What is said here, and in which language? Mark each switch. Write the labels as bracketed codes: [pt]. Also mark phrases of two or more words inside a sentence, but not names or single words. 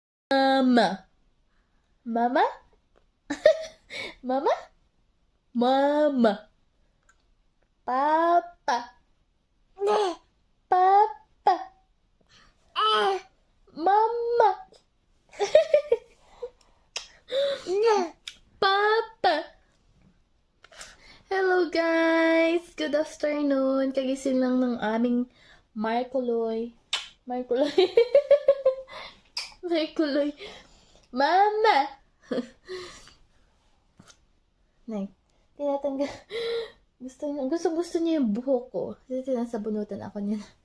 [en] Mama. Mama? Mama? Mama. Papa. Papa. Mama. Papa. Hello guys! Good afternoon! [tl] Kagising lang ng aming Markuloy. Markuloy. Markuloy. Mama! Nay, tinatanggal. Gusto niya yung buhok ko. Kasi tinasabunutan ako niya.